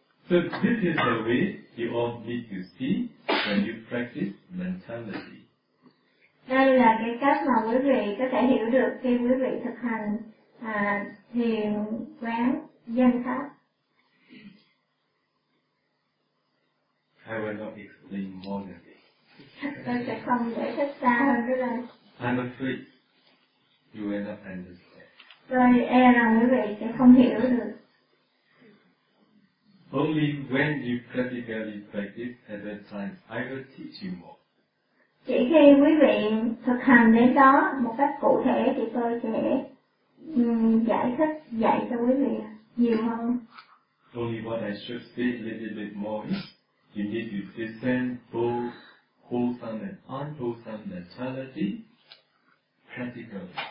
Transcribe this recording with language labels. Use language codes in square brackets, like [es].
[en] So this is the way you all need to see when you practice mentality. [vi] Đây là cái cách mà quý vị có thể hiểu được khi quý vị thực hành thiền quán dân pháp. [en] I will not explain more than this. [vi] Tôi sẽ không giải thích xa hơn nữa đâu. [en] I'm afraid you will not understand. [vi] Tôi e rằng quý vị sẽ không hiểu được. [en] Only when you practically practice at that time, I will teach you more. [vi] Chỉ khi quý vị thực hành đến đó một cách cụ thể thì tôi sẽ giải thích, dạy cho quý vị nhiều hơn. [en] Only what I should say a little bit more is, you need to descend both wholesome and unwholesome mentality practically.